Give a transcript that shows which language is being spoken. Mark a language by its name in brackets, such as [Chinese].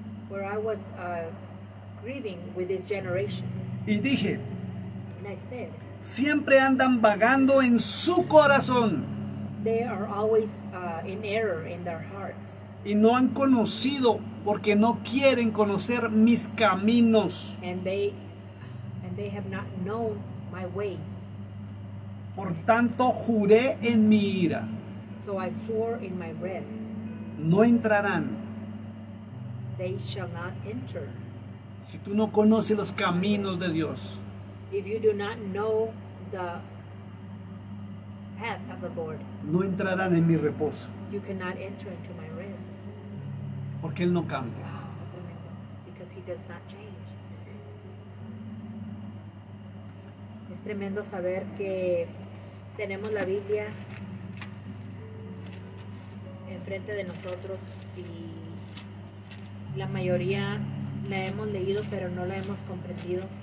[English] where I was grieving with this generation. [Spanish] Y dije, [English] And I said, [Spanish] siempre andan vagando en su corazón [English] they are always in error in their hearts. [Spanish] y no han conocido porque no quieren conocer mis caminos. [English] And they have not known my ways. [Spanish] Por tanto, juré en mi ira, [English] So I swore in my wrath, [Spanish] no entrarán. [English] they shall not enter. [Spanish] Si tú no conoces los caminos de Dios, [English] If you do not know the path of the Lord, [Spanish] no entrarán en mi reposo, [English] you cannot enter into my rest. [Spanish] porque Él no cambia. [English] Because He does not change. [Spanish] Es tremendo saber que tenemos la Biblia enfrente de nosotros y la mayoría la hemos leído pero no la hemos comprendido.